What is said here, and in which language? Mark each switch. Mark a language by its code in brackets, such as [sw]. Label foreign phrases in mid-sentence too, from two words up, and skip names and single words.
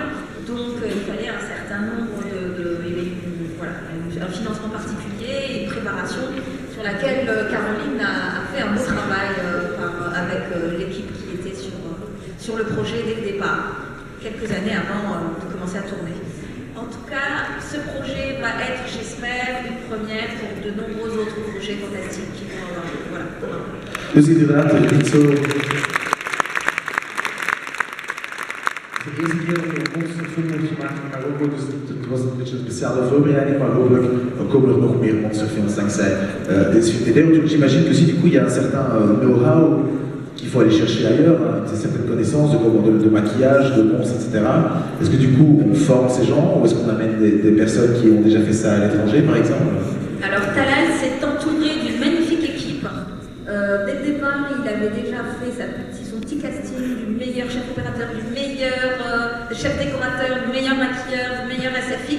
[fr] Donc il fallait un certain nombre un financement particulier et une préparation sur laquelle Caroline a fait un beau travail avec l'équipe qui était sur le projet dès le départ, quelques années avant de commencer à tourner. En tout cas, ce projet va être, j'espère, une première pour de nombreux autres projets fantastiques qui vont avoir lieu. Voilà. [nl] Dus inderdaad, je kunt zo... De eerste keer dat ik een monsterfilm heb gemaakt in Marokko, dus het was een beetje een speciale voorbereiding, maar hopelijk komen er nog meer monsterfilms dankzij deze film. [fr] Et d'ailleurs, j'imagine que si du coup il y a un certain know-how qu'il faut aller chercher ailleurs, hein, certaines connaissances de maquillage, de monstres, etc. Est-ce que du coup on forme ces gens ou est-ce qu'on amène des personnes qui ont déjà fait ça à l'étranger par exemple? Alors Talal s'est entouré d'une magnifique équipe. Dès le départ, il avait déjà fait son petit casting du meilleur chef opérateur, du meilleur chef décorateur, du meilleur maquilleur, du meilleur SFX.